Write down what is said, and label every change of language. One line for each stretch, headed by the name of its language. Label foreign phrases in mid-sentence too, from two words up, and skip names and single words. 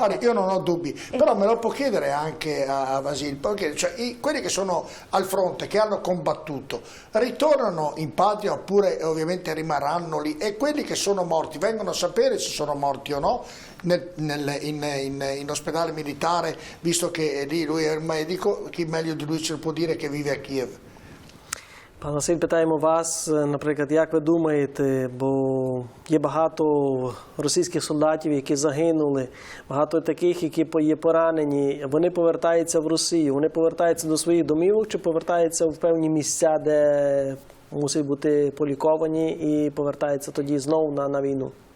Italian: Allora, io non ho dubbi, però me lo può chiedere anche a Vasil, perché quelli che sono al fronte, che hanno combattuto, ritornano in patria oppure ovviamente rimarranno lì, e quelli che sono morti vengono a sapere se sono morti o no in ospedale militare, visto che lì lui è il medico, chi meglio di lui ce lo può dire, che vive a Kiev.
Ukrainian: Пане Василь, питаємо вас, наприклад, як ви думаєте, бо є багато російських солдатів, які загинули, багато таких, які є поранені, вони повертаються в Росію, вони повертаються до своїх домівок чи повертаються в певні місця, де мусять бути поліковані, і повертаються тоді знову на війну?